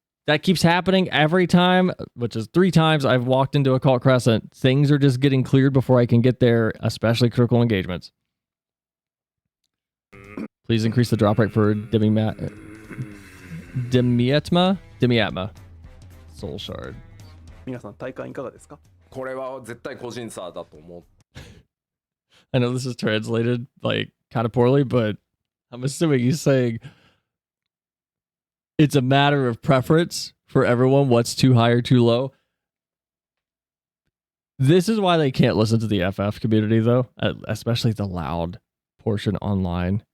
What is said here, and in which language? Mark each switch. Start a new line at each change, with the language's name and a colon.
English: That keeps happening every time, which is 3 times I've walked into a Cult Crescent. Things are just getting cleared before I can get there, especially critical engagements. Please increase the drop rate for Demiatma Soul Shard.
Japanese: 皆さん体感いかがですか？これは絶対個人差だと思う。
English: I know this is translated like kind of poorly, but I'm assuming he's saying it's a matter of preference for everyone, what's too high or too low. This is why they can't listen to the FF community, though, especially the loud portion online.